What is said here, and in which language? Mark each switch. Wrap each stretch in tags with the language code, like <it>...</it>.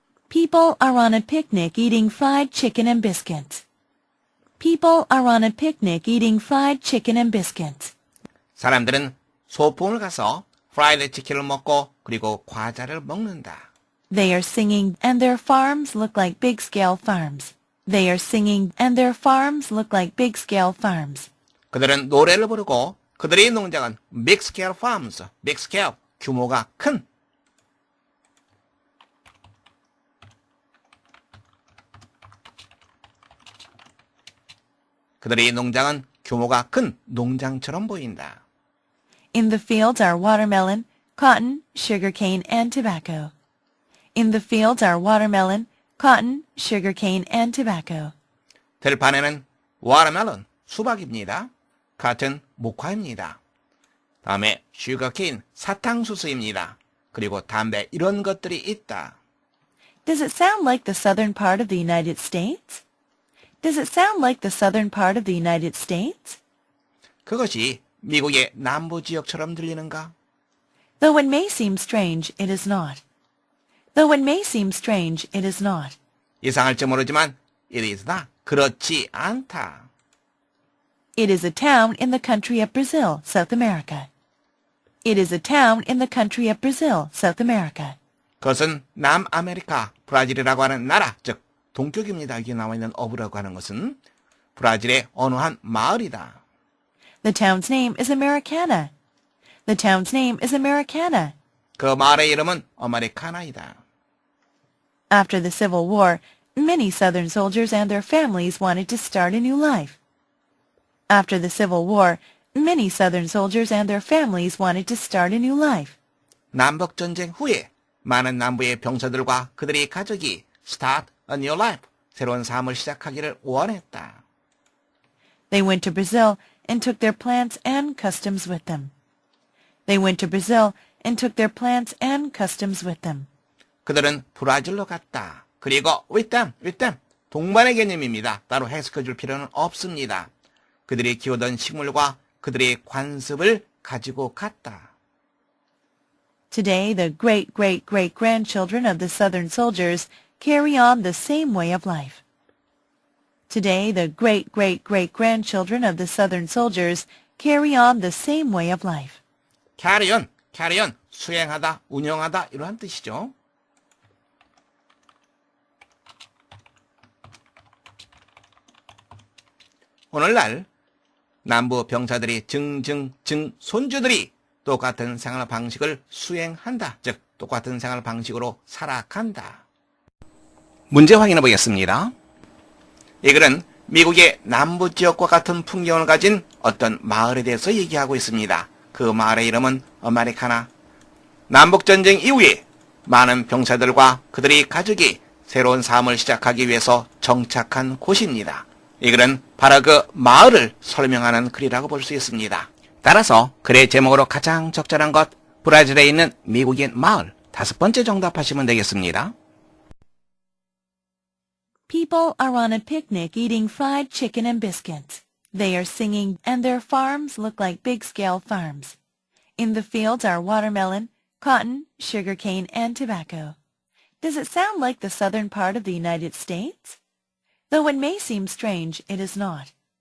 <en>People are on a picnic eating fried chicken and biscuits. People are on a picnic eating fried chicken and biscuits.</en> <ko>사람들은 소풍을 가서 프라이드 치킨을 먹고 그리고 과자를 먹는다.</ko> <en>They are singing, and their farms look like big-scale farms. They are singing, and their farms look like big-scale farms.</en> <ko>그들은 노래를 부르고 그들의 농장은</ko> <en>big scale farms, big scale,</en> <ko>규모가 큰. 그들의 농장은 규모가 큰 농장처럼 보인다.</ko> <en>In the fields are watermelon, cotton, sugarcane, and tobacco. In the fields are watermelon, cotton, sugarcane, and tobacco.</en> <ko>들판에는 watermelon, 수박입니다. cotton, 목화입니다. 다음에 sugarcane, 사탕수수입니다. 그리고 담배 이런 것들이 있다.</ko> <en>Does it sound like the southern part of the United States? Does it sound like the southern part of the United States?</en> <ko>그것이 미국의 남부 지역처럼 들리는가?</ko> <en>Though it may seem strange, it is not. Though it may seem strange, it is not.</en> <ko>이상할지 모르지만</ko> <en>it is not.</en> <ko>그렇지 않다.</ko> <en>It is a town in the country of Brazil, South America. It is a town in the country of Brazil, South America.</en> <ko>그것은 남아메리카, 브라질이라고 하는 나라, 즉 동쪽입니다. 여기 나와 있는 어부라고 하는 것은 브라질의 어느 한 마을이다.</ko> <en>The town's name is Americana. The town's name is Americana.</en> <ko>그 마을의 이름은 아메리카나이다.</ko> <en>After the Civil War, many Southern soldiers and their families wanted to start a new life. After the Civil War, many Southern soldiers and their families wanted to start a new life.</en> <ko>남북전쟁 후에 많은 남부의 병사들과 그들의 가족이</ko> <en>start a new life,</en> <ko>새로운 삶을 시작하기를 원했다.</ko> <en>They went to Brazil and took their plants and customs with them. They went to Brazil and took their plants and customs with them.</en> <ko>그들은 브라질로 갔다. 그리고</ko> <en>with them.</en> <ko>동반의 개념입니다. 따로 해석해 줄 필요는 없습니다. 그들이 키우던 식물과 그들의 관습을 가지고 갔다.</ko> <en>Today, the great-great-great-grandchildren of the Southern soldiers carry on the same way of life. Today, the great-great-great-grandchildren of the Southern soldiers carry on the same way of life. carry on,</en> <ko>수행하다, 운영하다 이러한 뜻이죠. 오늘날 남부 병사들이 손주들이 똑같은 생활 방식을 수행한다. 즉 똑같은 생활 방식으로 살아간다. 문제 확인해 보겠습니다. 이 글은 미국의 남부 지역과 같은 풍경을 가진 어떤 마을에 대해서 얘기하고 있습니다. 그 마을의 이름은 아메리카나. 남북전쟁 이후에 많은 병사들과 그들의 가족이 새로운 삶을 시작하기 위해서 정착한 곳입니다. 이 글은 바로 그 마을을 설명하는 글이라고 볼 수 있습니다. 따라서 글의 제목으로 가장 적절한 것, 브라질에 있는 미국인 마을, 5번째 정답하시면 되겠습니다.</ko> <en>People are on a picnic eating fried chicken and biscuits. They are singing, and their farms look like big-scale farms. In the fields are watermelon, cotton, sugarcane, and tobacco. Does it sound like the southern part of the United States? Though it may seem strange, it is not.</en>